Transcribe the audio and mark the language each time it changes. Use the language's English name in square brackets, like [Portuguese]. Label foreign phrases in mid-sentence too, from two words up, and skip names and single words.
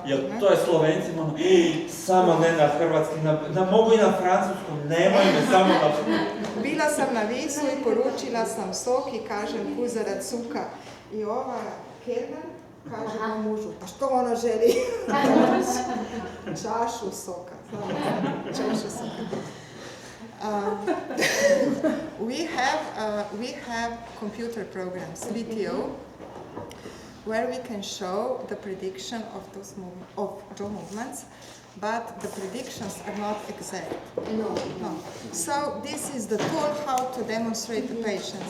[Croatian] Jer to je Slovencima, ono, samo ne na hrvatski, mogu i na francuskom, nemoj me samo na... Bila sam na Visu i poručila sam sok i kažem [Slovenian] kuzarac suka. [Croatian] I ova kelner kaže mom mužu, pa što ona želi? Čašu soka. Čašu soka. [English] We have computer programs, VTO, where we can show the prediction of those jaw movements, but the predictions are not exact. No. So this is the tool how to demonstrate the patients.